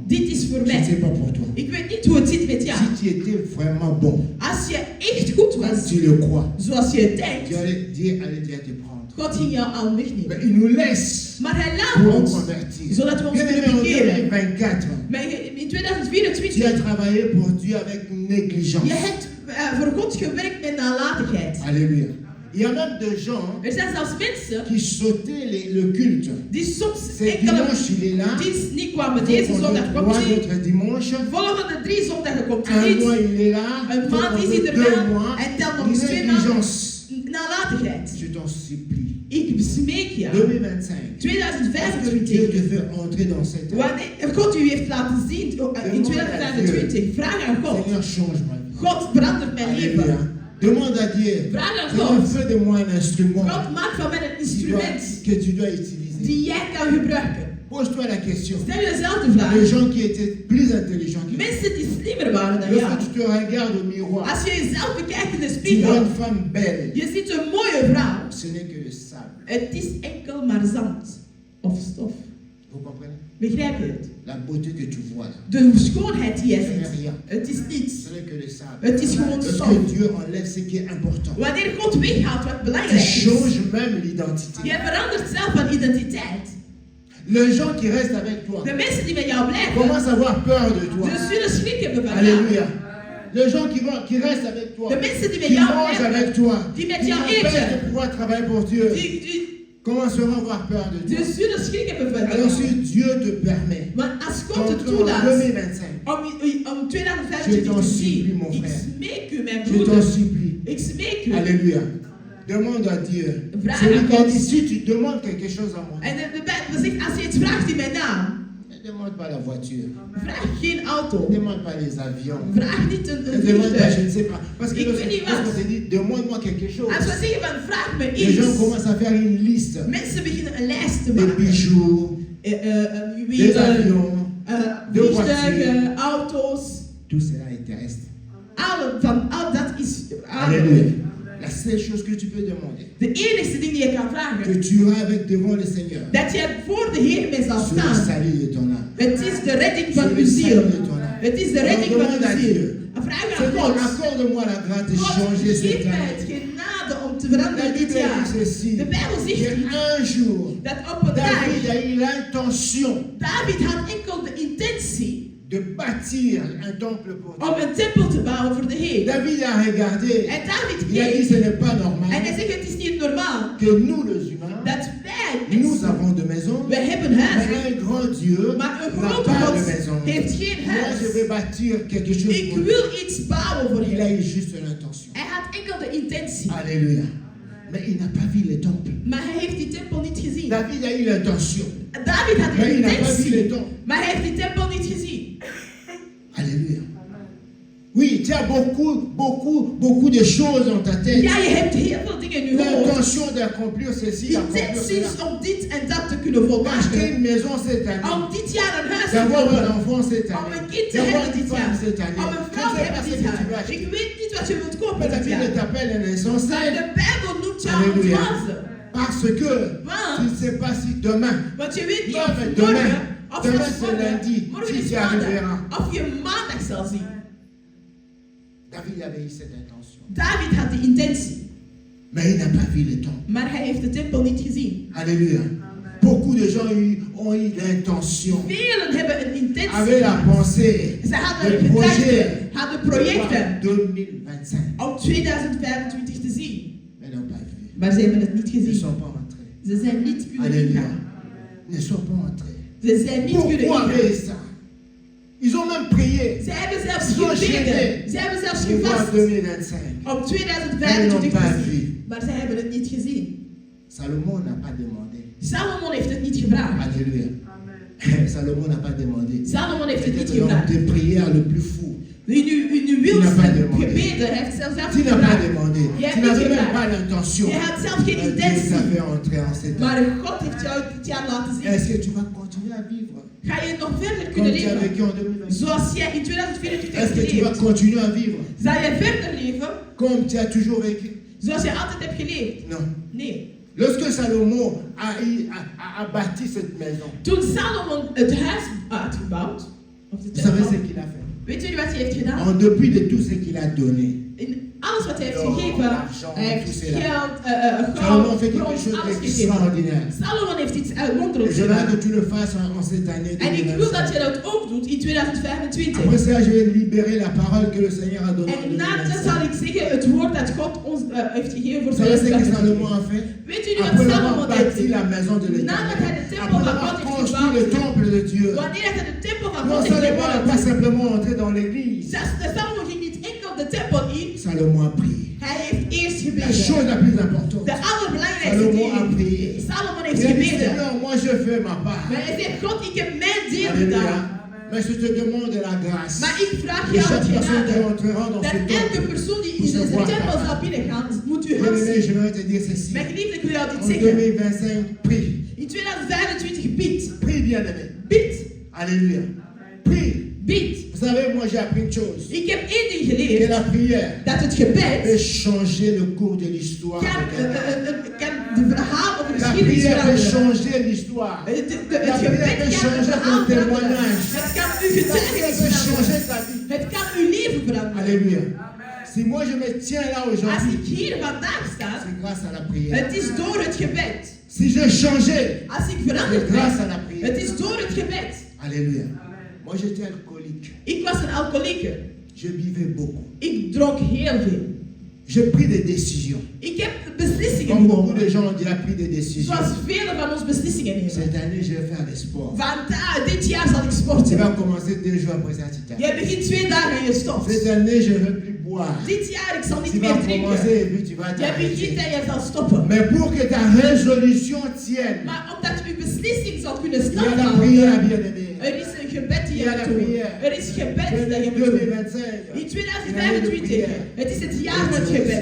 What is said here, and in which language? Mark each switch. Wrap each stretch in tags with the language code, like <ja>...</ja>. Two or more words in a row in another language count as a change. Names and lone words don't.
<nl>Dit is voor</nl> <fr>Je ne sais</fr> <nl>mij.</nl> <fr>pas pour toi.</fr> <nl>Ik weet niet hoe het zit met jou.</nl> <fr>Si tu étais vraiment bon,</fr> <nl>Als je echt goed</nl> <fr>comme</fr> <nl>was,</nl> <fr>tu le crois,</fr> <nl>zoals je het denkt,</nl> <fr>Dieu allait déjà te prendre.</fr> <nl>God ging jou al</nl> <fr>Mais</fr> <nl>wegnemen.</nl> <fr>il nous laisse</fr> <nl>Maar hij</nl> <fr>pour</fr> <nl>laat</nl> <fr>nous</fr> <nl>ons,</nl> <fr>convertir.</fr> <nl>zodat we ons</nl> <fr>Bien</fr> <nl>kunnen</nl> <fr>aimé, en</fr> <nl>bekeren.</nl> <fr>2024,</fr> <nl>Maar in</nl> <fr>tu as</fr> <nl>2024,</nl> <fr>travaillé pour Dieu avec négligence.</fr> <nl>je hebt voor God gewerkt met nalatigheid.</nl> <fr>Alléluia. Il y a même des gens</fr> <nl>Er zijn zelfs mensen</nl> <fr>qui sautaient le culte.</fr> <nl>die soms</nl> <fr>C'est</fr> <nl>enkele</nl> <fr>dimanche, il est là.</fr> <nl>dienst niet kwamen. Deze zondag komt</nl> <fr>Trois</fr> <nl>hij.</nl> <fr>autres dimanches.</fr> <nl>Volgende 3 zondagen komt</nl> <fr>Un</fr> <nl>hij</nl> <fr>mois,</fr> <nl>niet.</nl> <fr>il est là.</fr> <nl>Een maand is hij er</nl> <fr>2</fr> <nl>wel.</nl> <fr>mois.</fr> <nl>En tel nog eens 2 maanden.</nl> <fr>Négligence.</fr> <nl>Nalatigheid.</nl> <fr>Je t'en supplie.</fr> <nl>Ik smeek jou.</nl> <fr>2025. Est-ce que Dieu</fr> <nl>2025.</nl> <fr>te fait entrer dans cette œuvre?</fr> <nl>Wanneer God u heeft laten zien in 2025, vraag aan God.</nl> <fr>Seigneur, change ma vie.</fr> <nl>God verandert mijn leven.</nl> <fr>Alléluia. Demande à Dieu.</fr> <nl>Vraag aan</nl> <fr>Seigneur,</fr> <nl>God.</nl> <fr>fais de moi un instrument</fr> <nl>God, maak van mij een instrument</nl> <fr>que tu dois utiliser.</fr> <nl>die jij kan gebruiken.</nl> <fr>Pose-toi la question.</fr> <nl>Stel jezelf de vraag.</nl> <fr>Les gens qui étaient plus intelligents que toi.</fr> <nl>Mensen die slimmer waren dan jou.</nl> <fr>Lorsque tu te regardes au miroir,</fr> <nl>Als je jezelf bekijkt in de</nl> <fr>tu vois</fr> <nl>spiegel,</nl> <fr>une femme belle.</fr> <nl>je ziet een mooie vrouw.</nl> <fr>Ce n'est que le sable.</fr> <nl>Het is enkel maar zand of stof.</nl> <fr>Vous comprenez?</fr> <nl>Begrijp je het?</nl> <fr>La beauté que tu vois là.</fr> <nl>De schoonheid die jij</nl> <fr>Ce n'est</fr> <nl>ziet.</nl> <fr>rien.</fr> <nl>Het is niets.</nl> <fr>Ce n'est que le sable.</fr> <nl>Het is gewoon stof.</nl> <fr>Lorsque Dieu enlève ce qui est important,</fr> <nl>Wanneer God weghaalt wat</nl> <fr>tu</fr> <nl>belangrijk is,</nl> <fr>changes même l'identité.</fr> <nl>je verandert zelf van identiteit.</nl> <fr>Les gens qui restent avec toi</fr> <nl>De mensen die met jou blijven,</nl> <fr>commencent à avoir peur de toi.</fr> <nl>ze zullen schrik hebben van jou.</nl> <fr>Alléluia. Les gens qui restent avec toi,</fr> <nl>De mensen die met</nl> <fr>qui</fr> <nl>jou</nl> <fr>mangent</fr> <nl>blijven,</nl> <fr>avec toi,</fr> <nl>die met</nl> <fr>qui</fr> <nl>jou</nl> <fr>t'empêchent</fr> <nl>eten,</nl> <fr>de pouvoir travailler pour Dieu,</fr> <nl>die</nl> <fr>commenceront à avoir peur de toi.</fr> <nl>zullen schrik hebben van</nl> <fr>Alors si</fr> <nl>jou.</nl> <fr>Dieu te permet</fr> <nl>Maar als God het</nl> <fr>d'entrer en</fr> <nl>toelaat</nl> <fr>2025,</fr> <nl>om</nl> <fr>Je</fr> <nl>2025</nl> <fr>t'en</fr> <nl>te</nl> <fr>supplie,</fr> <nl>zien,</nl> <fr>mon</fr> <nl>ik</nl> <fr>frère.</fr> <nl>smeek u, mijn</nl> <fr>je t'en</fr> <nl>broeder,</nl> <fr>supplie.</fr> <nl>ik smeek u.</nl> <fr>Alléluia. Demande à Dieu.</fr> <nl>Vraag</nl> <fr>Celui</fr> <nl>aan</nl> <fr>qui a</fr> <nl>God.</nl> <fr>dit, si tu demandes quelque chose à moi,</fr> <nl>En de Bijbel zegt, als je iets vraagt in mijn naam,</nl> <fr>ne demande pas la voiture,</fr> <nl>vraag geen auto.</nl> <fr>ne demande pas les avions,</fr> <nl>Vraag niet</nl> <fr>ne</fr> <nl>een</nl> <fr>demande pas, je</fr> <nl>vliegtuig.</nl> <fr>ne sais pas. Parce que</fr> <nl>Ik weet niet wat.</nl> <fr>lorsqu'on te dit, demande-moi quelque chose,</fr> <nl>Als we zeggen van vraag me</nl> <fr>les gens</fr> <nl>iets,</nl> <fr>commencent à faire une liste.</fr> <nl>mensen beginnen een lijst te</nl> <fr>Des</fr> <nl>maken.</nl> <fr>bijoux, des</fr> <nl>Juwelen,</nl> <fr>avions, de</fr> <nl>vliegtuigen,</nl> <fr>voitures.</fr> <nl>auto's.</nl> <fr>Tout cela est terrestre.</fr> <nl>Al dat is</nl> <fr>Alléluia.</fr> <nl>aardelijk.</nl> <fr>La seule chose que tu peux demander,</fr> <nl>De enigste ding die je kan</nl> <fr>que</fr> <nl>vragen,</nl> <fr>tu auras avec devant le Seigneur,</fr> <nl>dat je voor de Heer mee zal</nl> <fr>c'est le</fr> <nl>staan.</nl> <fr>salut de ton âme.</fr> <nl>Het is de redding</nl> <fr>C'est</fr> <nl>van</nl> <fr>le</fr> <nl>uw</nl> <fr>salut</fr> <nl>ziel.</nl> <fr>de ton âme.</fr> <nl>Het is de redding van</nl> <fr>Demande à</fr> <nl>uw ziel.</nl> <fr>Dieu.</fr> <nl>Een vraag aan</nl> <fr>Seigneur,</fr> <nl>God.</nl> <fr>accorde-moi la grâce de</fr> <nl>God,</nl> <fr>changer</fr> <nl>geef</nl> <fr>cette</fr> <nl>mij</nl> <fr>année.</fr> <nl>het genade om te</nl> <fr>La</fr> <nl>veranderen dit</nl> <fr>Bible</fr> <nl>jaar.</nl> <fr>dit ceci.</fr> <nl>De Bijbel</nl> <fr>Il y</fr> <nl>zegt</nl> <fr>a un jour,</fr> <nl>dat op een</nl> <fr>David</fr> <nl>dag,</nl> <fr>a eu l'intention</fr> <nl>David had enkel de intentie</nl> <fr>de bâtir un temple pour Dieu.</fr> <nl>om een tempel te bouwen voor de Heer.</nl> <fr>David a regardé,</fr> <nl>En David</nl> <fr>il a dit</fr> <nl>keek</nl> <fr>ce n'est pas normal</fr> <nl>en hij zegt het is niet normaal</nl> <fr>que nous les humains,</fr> <nl>dat wij</nl> <fr>nous</fr> <nl>mensen,</nl> <fr>avons de maisons,</fr> <nl>we hebben</nl> <fr>mais</fr> <nl>huizen,</nl> <fr>un grand Dieu</fr> <nl>maar een</nl> <fr>n'a</fr> <nl>grote</nl> <fr>pas</fr> <nl>God</nl> <fr>de maison.</fr> <nl>heeft geen</nl> <fr>Moi je</fr> <nl>huis.</nl> <fr>vais bâtir quelque chose</fr> <nl>Ik</nl> <fr>pour lui.</fr> <nl>wil iets bouwen voor</nl> <fr>Il a</fr> <nl>hem.</nl> <fr>eu juste l'intention.</fr> <nl>Hij had enkel de intentie,</nl> <fr>Alléluia. Mais il n'a pas vu le temple.</fr> <nl>maar hij heeft die tempel niet gezien.</nl> <fr>David a eu l'intention,</fr> <nl>David had</nl> <fr>mais</fr> <nl>de</nl> <fr>il n'a pas vu le</fr> <nl>intentie,</nl> <fr>temple.</fr> <nl>maar hij heeft die tempel niet gezien.</nl> <fr>Alléluia. Oui, tu as beaucoup de choses dans ta tête.</fr> <nl>Ja, je hebt heel veel dingen in je hoofd.</nl> <fr>L'intention d'accomplir ceci, d'accomplir</fr> <nl>Intenties</nl> <fr>cela.</fr> <nl>om dit en dat te kunnen</nl> <fr>Acheter</fr> <nl>volmaken.</nl> <fr>une maison cette année.</fr> <nl>Om dit jaar een huis te</nl> <fr>D'avoir un</fr> <nl>kopen.</nl> <fr>enfant cette</fr> <nl>Om</nl> <fr>année.</fr> <nl>een kind te</nl> <fr>D'avoir</fr> <nl>hebben</nl> <fr>une</fr> <nl>dit</nl> <fr>femme</fr> <nl>jaar.</nl> <fr>cette année.</fr> <nl>Om een</nl> <fr>Je</fr> <nl>vrouw</nl> <fr>ne</fr> <nl>te</nl> <fr>sais pas</fr> <nl>hebben</nl> <fr>ce</fr> <nl>dit</nl> <fr>que tu veux</fr> <nl>jaar.</nl> <fr>acheter.</fr> <nl>Ik weet niet wat je wilt kopen</nl> <fr>Mais la</fr> <nl>dit</nl> <fr>Bible</fr> <nl>jaar.</nl> <fr>t'appelle un</fr> <nl>Maar</nl> <fr>insensé.</fr> <nl>de Bijbel noemt jou</nl> <fr>Alléluia.</fr> <nl>ontwazen.</nl> <fr>Parce que tu ne sais pas si demain,</fr> <nl>Want je weet niet</nl> <fr>Non,</fr> <nl>of</nl> <fr>mais</fr> <nl>morgen,</nl> <fr>demain,</fr> <nl>of</nl> <fr>demain</fr> <nl>zelfs</nl> <fr>c'est lundi,</fr> <nl>morgen</nl> <fr>si</fr> <nl>is</nl> <fr>tu</fr> <nl>maandag,</nl> <fr>arriveras.</fr> <nl>of je maandag zal zien.</nl> <fr>David avait eu cette intention.</fr> <nl>David had de intentie,</nl> <fr>Mais il n'a pas vu le temps.</fr> <nl>maar hij heeft de tempel niet gezien.</nl> <fr>Alléluia. Beaucoup de gens ont eu l'intention,</fr> <nl>Velen hebben een intentie.</nl> <fr>avaient la pensée,</fr> <nl>Ze hadden</nl> <fr>le</fr> <nl>een</nl> <fr>projet</fr> <nl>gedachte, hadden</nl> <fr>de voir</fr> <nl>projecten</nl> <fr>2025.</fr> <nl>om 2025 te zien.</nl> <fr>Mais n'ont pas vu.</fr> <nl>Maar ze hebben het niet</nl> <fr>Ils ne</fr> <nl>gezien.</nl> <fr>sont pas rentrés.</fr> <nl>Ze zijn niet kunnen</nl> <fr>Alléluia.</fr> <nl>ingaan.</nl> <fr>Ils ne sont pas rentrés.</fr> <nl>Ze zijn niet kunnen</nl> <fr>Pourquoi</fr> <nl>ingaan.</nl> <fr>avec ça? Ils ont même prié.</fr> <nl>Ze hebben zelfs</nl> <fr>Ils ont</fr> <nl>gebeden.</nl> <fr>gêné.</fr> <nl>Ze hebben zelfs</nl> <fr>Ils voient</fr> <nl>gevast</nl> <fr>2025.</fr> <nl>om</nl> <fr>Ils</fr> <nl>2025</nl> <fr>n'ont pas</fr> <nl>te</nl> <fr>vu.</fr> <nl>zien. Maar ze hebben het niet gezien.</nl> <fr>Salomon n'a pas demandé.</fr> <nl>Salomon heeft het niet gevraagd.</nl> <fr>Alléluia. Salomon n'a pas demandé.</fr> <nl>Salomon heeft het niet</nl> <fr>C'était l'homme</fr> <nl>gevraagd.</nl> <fr>de prière le plus fou.</fr> <nl>In uw</nl> <fr>Tu n'as pas</fr> <nl>wilste</nl> <fr>demandé.</fr> <nl>gebeden, hij heeft zelfs</nl> <fr>Tu n'as pas</fr> <nl>gevraagd.</nl> <fr>demandé.</fr> <nl>Je</nl> <fr>Tu</fr> <nl>hebt</nl> <fr>n'avais</fr> <nl>niet</nl> <fr>même</fr> <nl>gevraagd.</nl> <fr>pas l'intention.</fr> <nl>Je had zelf geen</nl> <fr>Dieu</fr> <nl>intentie.</nl> <fr>t'a fait entrer en cette année.</fr> <nl>Maar God heeft jou dit jaar laten zien.</nl> <fr>Est-ce que tu vas continuer à vivre</fr> <nl>Ga je nog verder</nl> <fr>comme</fr> <nl>kunnen</nl> <fr>tu as</fr> <nl>leven?</nl> <fr>vécu en 2020?</fr> <nl>Zoals jij in 2024</nl> <fr>Est-ce</fr> <nl>hebt</nl> <fr>que tu vas</fr> <nl>geleefd.</nl> <fr>continuer à vivre</fr> <nl>Zal je verder leven</nl> <fr>comme tu as toujours vécu?</fr> <nl>zoals je altijd hebt geleefd?</nl> <fr>Non.</fr> <nl>Nee.</nl> <fr>Lorsque Salomon a bâti cette maison,</fr> <nl>Toen Salomon het huis uitgebouwd, of de</nl> <fr>vous savez ce</fr> <nl>tempel,</nl> <fr>qu'il a fait?</fr> <nl>weet jullie wat hij heeft gedaan?</nl> <fr>En dépit de tout ce qu'il a donné,</fr> <nl>In alles wat hij heeft</nl> <fr>Oh,</fr> <nl>gegeven,</nl> <fr>l'argent,</fr> <nl>hij heeft</nl> <fr>tout cela.</fr> <nl>geld,</nl> <fr>Salomon</fr> <nl>goud,</nl> <fr>fait quelque</fr> <nl>brons,</nl> <fr>chose</fr> <nl>alles gegeven.</nl> <fr>d'extraordinaire.</fr> <nl>Salomon heeft iets</nl> <fr>Et</fr> <nl>wonderlijks</nl> <fr>je veux</fr> <nl>gedaan.</nl> <fr>que tu le fasses en cette année</fr> <nl>En ik wil dat</nl> <fr>2025.</fr> <nl>je dat ook doet in 2025.</nl> <fr>Après ça, je vais libérer la parole que le Seigneur a donnée en</fr> <nl>En na dat zal</nl> <fr>2025.</fr> <nl>ik zeggen het woord dat God ons heeft gegeven voor</nl> <fr>Vous savez ce que</fr> <nl>2025.</nl> <fr>Salomon a fait?</fr> <nl>Weet jullie wat</nl> <fr>Après avoir</fr> <nl>Salomon heeft</nl> <fr>bâti la</fr> <nl>gedaan?</nl> <fr>maison de</fr> <nl>Nadat hij de</nl> <fr>l'Éternel,</fr> <nl>tempel</nl> <fr>après</fr> <nl>van</nl> <fr>avoir</fr> <nl>God heeft</nl> <fr>construit le</fr> <nl>gebouwd,</nl> <fr>temple de Dieu,</fr> <nl>wanneer hij de tempel van</nl> <fr>non</fr> <nl>God heeft</nl> <fr>Salomon n'a pas</fr> <nl>gebouwd,</nl> <fr>simplement entré dans l'église,</fr> <nl>Salomon ging niet enkel de tempel in,</nl> <fr>Salomon a prié.</fr> <nl>hij heeft eerst</nl> <fr>La</fr> <nl>gebeden.</nl> <fr>chose la plus importante,</fr> <nl>De allerbelangrijkste</nl> <fr>Salomon a</fr> <nl>ding.</nl> <fr>prié.</fr> <nl>Salomon</nl> <fr>Il</fr> <nl>heeft</nl> <fr>a dit,</fr> <nl>gebeden.</nl> <fr>Seigneur, moi je fais ma part.</fr> <nl>Maar hij zegt, God, ik heb mijn deel</nl> <fr>Alléluia.</fr> <nl>gedaan.</nl> <fr>Mais je te demande la grâce.</fr> <nl>Maar ik vraag</nl> <fr>De</fr> <nl>jou</nl> <fr>chaque</fr> <nl>het</nl> <fr>personne qui</fr> <nl>genade.</nl> <fr>entrera dans</fr> <nl>Dat</nl> <fr>ce</fr> <nl>elke</nl> <fr>temple.</fr> <nl>persoon die in deze tempel zal binnengaan, moet u</nl> <fr>Bien-aimé,</fr> <nl>gaan zien.</nl> <fr>je vais te dire ceci.</fr> <nl>Mijn geliefde, ik wil jou dit</nl> <fr>En</fr> <nl>zeggen.</nl> <fr>2025, prie.</fr> <nl>In 2025 bid.</nl> <fr>Prie, bien-aimé.</fr> <nl>Bid.</nl> <fr>Alléluia. Prie.</fr> <nl>Bid.</nl> <fr>Vous savez, moi j'ai appris une chose.</fr> <nl>Ik heb één ding</nl> <fr>Que</fr> <nl>geleerd.</nl> <fr>la prière</fr> <nl>Dat het</nl> <fr>peut</fr> <nl>gebed</nl> <fr>changer le cours de l'histoire.</fr> <nl>kan,</nl> <fr>de quelqu'un.</fr> <nl>kan de verhaal of de</nl> <fr>La</fr> <nl>geschiedenis</nl> <fr>prière peut</fr> <nl>veranderen.</nl> <fr>changer l'histoire.</fr> <nl>Het</nl> <fr>La</fr> <nl>gebed</nl> <fr>prière peut</fr> <nl>kan het</nl> <fr>changer</fr> <nl>verhaal</nl> <fr>ton</fr> <nl>veranderen.</nl> <fr>témoignage.</fr> <nl>Het kan uw</nl> <fr>La prière</fr> <nl>getuigenis</nl> <fr>peut changer</fr> <nl>veranderen.</nl> <fr>ta vie.</fr> <nl>Het kan uw leven veranderen.</nl> <fr>Alléluia. Si moi je me tiens là</fr> <nl>Als</nl> <fr>aujourd'hui,</fr> <nl>ik hier vandaag sta,</nl> <fr>c'est grâce à la prière.</fr> <nl>het is door het gebed.</nl> <fr>Si je changeais,</fr> <nl>Als ik</nl> <fr>c'est</fr> <nl>veranderd</nl> <fr>grâce à</fr> <nl>ben,</nl> <fr>la prière.</fr> <nl>het is door het gebed.</nl> <fr>Alléluia. Moi j'étais alcoolique.</fr> <nl>Ik was een alcoholieker.</nl> <fr>Je buvais beaucoup.</fr> <nl>Ik dronk heel veel.</nl> <fr>J'ai pris des décisions.</fr> <nl>Ik heb beslissingen</nl> <fr>Comme beaucoup</fr> <nl>genomen.</nl> <fr>de gens ont déjà pris des décisions.</fr> <nl>Zoals velen van ons beslissingen nemen.</nl> <fr>Cette année, je vais faire des sports.</fr> <nl>Dit jaar zal ik</nl> <fr>Tu</fr> <nl>sporten.</nl> <fr>vas commencer 2 jours après ça, tu</fr> <nl>Je</nl> <fr>t'arrêtes.</fr> <nl>begint 2 dagen en je stopt.</nl> <fr>Cette année, je ne vais plus boire.</fr> <nl>Dit jaar ik zal</nl> <fr>Tu</fr> <nl>niet</nl> <fr>vas</fr> <nl>meer drinken.</nl> <fr>commencer et puis tu vas</fr> <nl>Je begint</nl> <fr>t'arrêter.</fr> <nl>en je zal stoppen.</nl> <fr>Mais pour que ta résolution tienne,</fr> <nl>Maar omdat uw beslissing zal kunnen</nl> <fr>il y a la</fr> <nl>standhouden,</nl> <fr>prière, bien-aimé.</fr> <nl>er is een gebed die</nl> <fr>Il y</fr> <nl>je</nl> <fr>a la</fr> <nl>moet doen.</nl> <fr>prière.</fr> <nl>Er is gebed dat je moet doen. 2025. In 2025, het is het jaar van het gebed.</nl>